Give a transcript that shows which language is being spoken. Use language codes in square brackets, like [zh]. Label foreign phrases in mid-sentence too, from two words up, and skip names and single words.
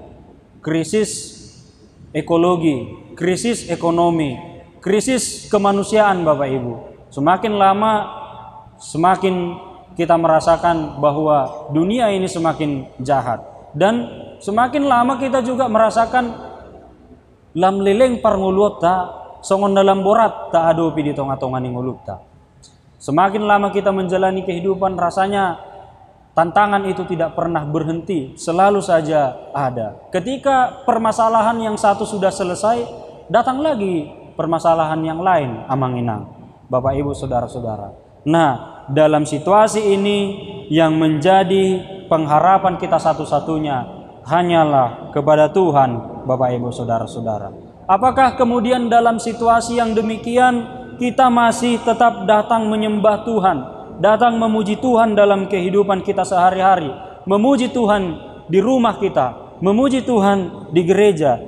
[id] Krisis ekologi, krisis ekonomi, krisis kemanusiaan, Bapak Ibu. Semakin lama semakin kita merasakan bahwa dunia ini semakin jahat, dan semakin lama kita juga merasakan [bbc] lam leleng parngulota songon dalam borat tak adopi di tonga-tonga ningulukta. [id] Semakin lama kita menjalani kehidupan, rasanya tantangan itu tidak pernah berhenti, selalu saja ada. Ketika permasalahan yang satu sudah selesai, datang lagi permasalahan yang lain, amang-inang, Bapak Ibu Saudara-saudara. Nah, dalam situasi ini yang menjadi pengharapan kita satu-satunya hanyalah kepada Tuhan, Bapak Ibu Saudara-saudara. Apakah kemudian dalam situasi yang demikian kita masih tetap datang menyembah Tuhan, datang memuji Tuhan dalam kehidupan kita sehari-hari, memuji Tuhan di rumah kita, memuji Tuhan di gereja?